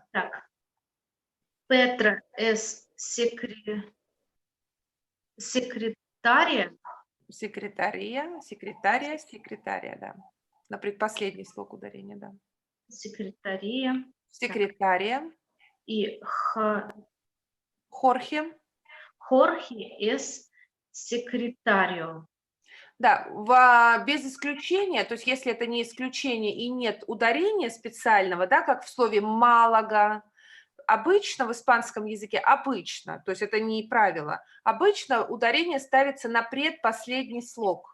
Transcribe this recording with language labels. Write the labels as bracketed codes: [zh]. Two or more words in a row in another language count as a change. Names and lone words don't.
[ru] Так. Петра [es] es secretaria. [ru] Секретария, да. На предпоследний слог ударения, да. Секретария. Секретария. И Хорхе. [es] Jorge es secretario. [ru] Да, без исключения, то есть если это не исключение и нет ударения специального, да, как в слове «Малага», обычно в испанском языке, обычно, то есть это не правило, обычно ударение ставится на предпоследний слог.